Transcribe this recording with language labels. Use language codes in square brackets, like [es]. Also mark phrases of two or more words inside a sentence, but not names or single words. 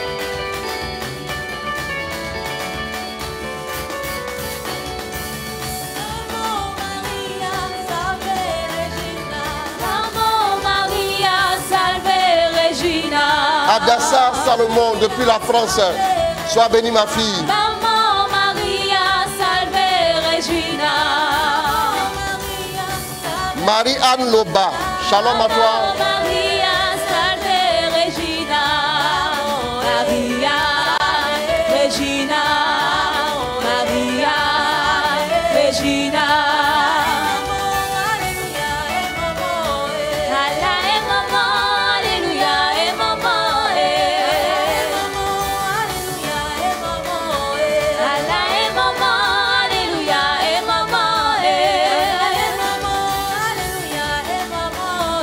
[fr] Adassa Salomon depuis la France, sois bénie ma fille. Maman Maria, [la] salve Regina. [fr] Marie-Anne Loba, shalom à toi. [la] Maria, salve Regina. Maria, Regina. Maria, Regina. [fr] Allah est maman, alléluia est maman. Allah est maman, alléluia est maman.